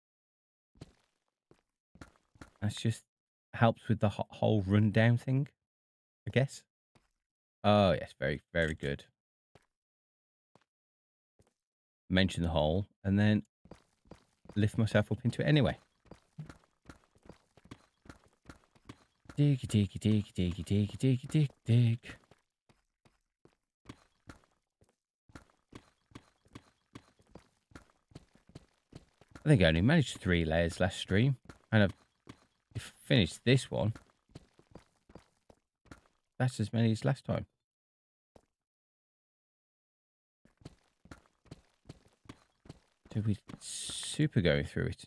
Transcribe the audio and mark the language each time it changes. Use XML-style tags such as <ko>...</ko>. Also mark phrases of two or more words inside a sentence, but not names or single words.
<en>That's just helps with the whole rundown thing, I guess. Oh, yes. Very, very good. Mention the hole and then lift myself up into it anyway. Dig, dig, dig, dig, dig, dig, dig, dig. I think I only managed 3 layers last stream, and I've finished this one. That's as many as last time. So we're super going through it.</en>